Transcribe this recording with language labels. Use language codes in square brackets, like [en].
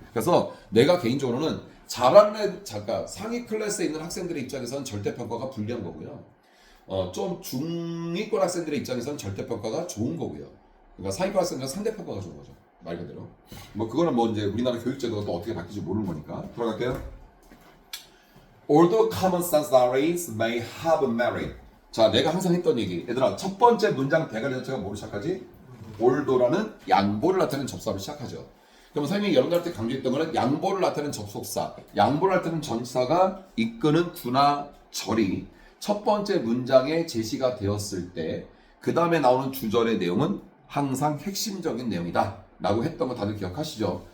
[ko] 그래서 내가 개인적으로는 잘하는 잠깐 상위 클래스에 있는 학생들의 입장에서는 절대평가가 불리한 거고요. 좀 중위권 학생들의 입장에서는 절대평가가 좋은 거고요. 그러니까 상위권 학생들은 상대평가가 좋은 거죠. 말 그대로. 뭐 그거는 뭐 이제 우리나라 교육제도가 또 어떻게 바뀔지 모르는 거니까. 들어갈게요. [en] Although common sense theories may have merit. [ko] 자, 내가 항상 했던 얘기. 얘들아, 첫 번째 문장 대가리 자체가 뭐로 시작하지? although라는 양보를 나타내는 접사로 시작하죠. 그럼 선생님이 여러분들한테 강조했던 거는 양보를 나타내는 접속사, 양보를 나타내는 전치사가 이끄는 두나 절이 첫 번째 문장에 제시가 되었을 때 그 다음에 나오는 주절의 내용은 항상 핵심적인 내용이다 라고 했던 거 다들 기억하시죠?